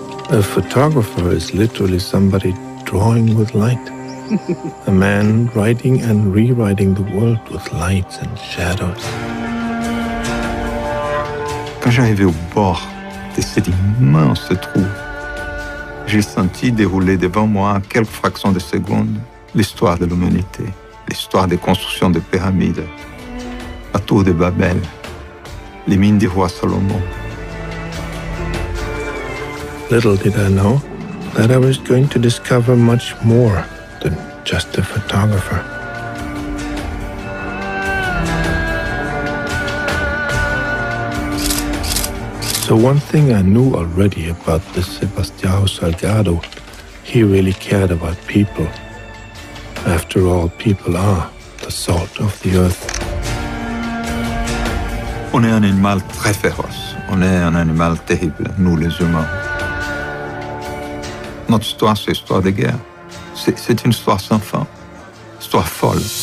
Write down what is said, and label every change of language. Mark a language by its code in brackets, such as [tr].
[en] A photographer is literally somebody drawing with light. A man writing and rewriting the world with lights and shadows. [fr] Quand j'arrivais au bord de cet immense trou, j'ai senti dérouler devant moi, à quelques fractions de secondes, l'histoire de l'humanité, l'histoire des constructions de pyramides, la tour de Babel, les mines du roi Salomon. [en] Little did I know that I was going to discover much more than just a photographer. So one thing I knew already about this Sebastião Salgado, he really cared about people. After all, people are the salt of the earth. [fr] On est un animal très féroce. On est un animal terrible, nous les humains. Notre histoire, c'est l'histoire des guerres. C'est une histoire sans fin, histoire folle.